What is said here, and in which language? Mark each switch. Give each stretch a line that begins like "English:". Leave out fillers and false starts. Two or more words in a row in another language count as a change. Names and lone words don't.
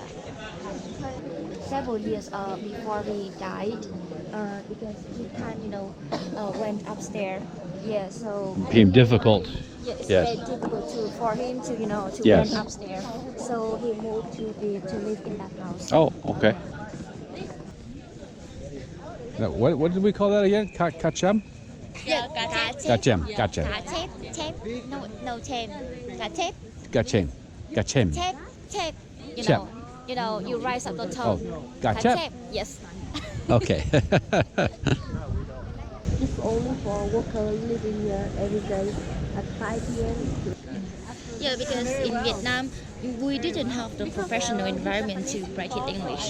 English: Several years before he died, because he can't went upstairs. Yeah, so Became difficult. yeah, it's Yes. very difficult for him to Yes. went upstairs. So he moved to live in that house. Oh, okay. Now, what did we call that again? Kacham? Yeah, Kachem. Kachem. Chep. No chep. Chep. Kachem. Kachem. Chep. Chep. You rise up the Oh, tongue. gachep. Yes. Okay. It's only for workers living here every day at 5 p.m. Yeah, because in Vietnam we didn't have the professional environment to practice English.